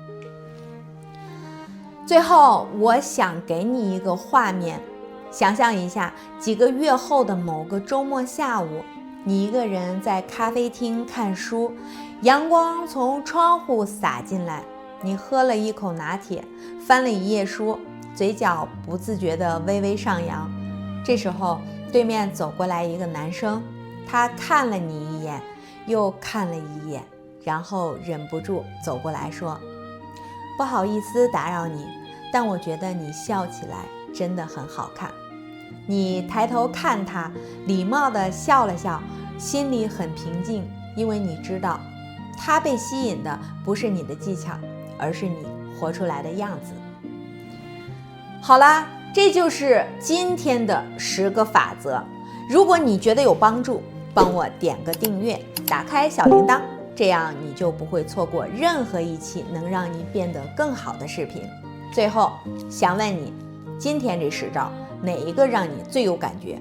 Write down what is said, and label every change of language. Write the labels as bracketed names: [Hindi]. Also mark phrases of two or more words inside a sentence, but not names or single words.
[Chinese] 最後，我想給你一個畫面，想象一下，幾個月後的某個週末下午，你一個人在咖啡廳看書，陽光從窗戶灑進來，你喝了一口拿鐵，翻了一頁書，嘴角不自覺地微微上揚。這時候，對面走過來一個男生，他看了你一眼，又看了一眼，然後忍不住走過來說：不好意思打擾你，但我覺得你笑起來真的很好看。你抬頭看他，禮貌地笑了笑，心裡很平靜，因為你知道，他被吸引的不是你的技巧，而是你活出來的樣子。好啦，這就是今天的10 個法則。如果你覺得有幫助，幫我點個訂閱，打開小鈴鐺，這樣你就不會錯過任何一期能讓你變得更好的視頻。最後想問你，今天這10招哪一個讓你最有感覺？